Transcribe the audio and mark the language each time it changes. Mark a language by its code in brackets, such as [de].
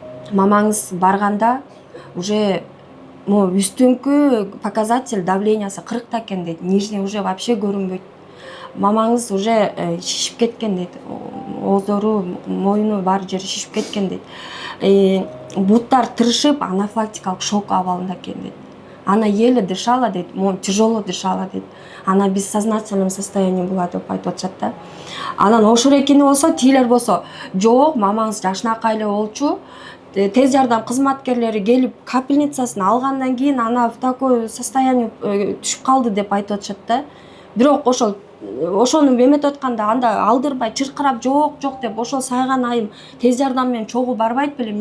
[ky] Мамаңыз барганда уже үстүңкү показатель давлениясы 40 экен дейт. [ru] Нижний уже вообще [ky] көрүнбөйт. Мамаңыз уже шишип кеткен дейт. Оозору, моюну бар жери шишип кеткен дейт. Буттар тырышып, анафилактикалык шок абалында экен дейт. [ru] Она еле дышала дейт, тяжело дышала дейт. Она в бессознательном состоянии была [ky] деп айтып атышат да. Анан ошол экени болсо, тийлер болсо, жок, мамаңыз жашынакай эле болчу. Тез жардам кызматкерлери келип капельницасын алгандан кийин ана [ru] в такой состояние [ky] түшүп калды деп айтып атышат да. Бирок ошону эметип атканда анда алдырбай чыркырап жок деп ошол сайган айым тез жардам менен чогуу барбайт белем.